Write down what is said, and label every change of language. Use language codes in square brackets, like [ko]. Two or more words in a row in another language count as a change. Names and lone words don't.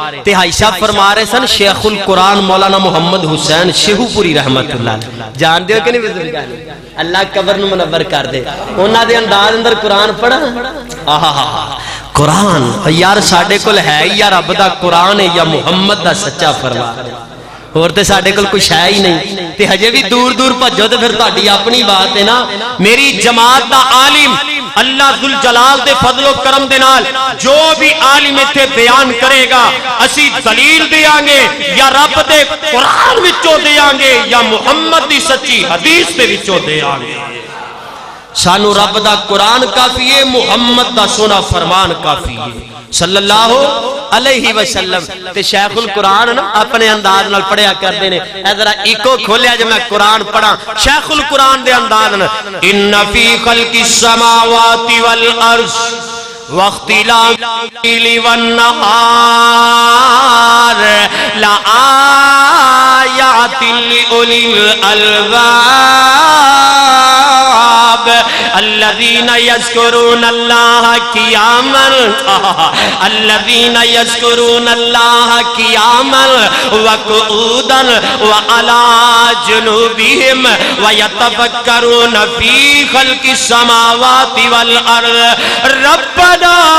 [pa] تہائی صاحب فرما رہے سن شیخ القرآن مولانا محمد حسین شیہو پوری رحمت اللہ جان دیو کہ نہیں بزرگانی اللہ قبر نو منور کر دے انہاں دے انداز اندر قرآن پڑھا. قرآن یار ساڈے کول ہے یا رب دا قرآن ہے یا محمد دا سچا فرمان ہے. اور تے ساڈے کول کچھ ہے ہی نہیں تے ہجے بھی دور دور بھجو تے پھر تہاڈی اپنی بات ہے نا. میری جماعت دا عالم اللہ ذوالجلال دے فضل و کرم دے نال جو بھی عالم ایتھے بیان کرے گا اسی دلیل دیاں گے یا رب دے قرآن وچوں دیاں گے یا محمد دی سچی حدیث دے وچوں دیاں گے. سانو رب دا قرآن کافی ہے محمد دا سونا فرمان کافی ہے [ar] صلی اللہ علیہ وسلم. [pa] تے شیخ القرآن نا اپنے انداز نال پڑھیا کردے نے. اے ذرا ایکو کھولیا جو میں قرآن پڑھا شیخ القرآن دے انداز نال. [ar] ان فی خلق السماوات والارض واختلاف الليل والنهار لآيات لأولي الألباب الذين يذكرون الله قياما الذين يذكرون الله قياما وقعودا وعلى جنوبهم ويتفكرون في خلق السماوات والأرض ربنا